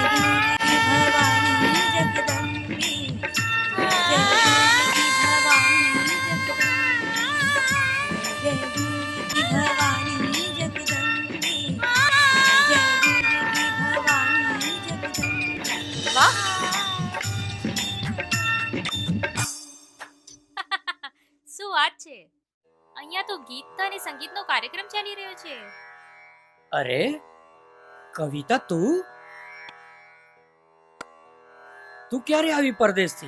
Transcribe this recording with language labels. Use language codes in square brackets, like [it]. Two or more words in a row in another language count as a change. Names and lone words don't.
[hi] दुर्गी भवानी जगदम्बे जय दुर्गी भवानी जगदम्बे जय दुर्गी भवानी जगदम्बे जय दुर्गी भवानी जगदम्बे [gu] વાહ શું વાત છે અહીંયા તો ગીત અને સંગીતનો કાર્યક્રમ ચાલી રહ્યો છે અરે કવિતા, તું ક્યારે આવી પરદેશથી?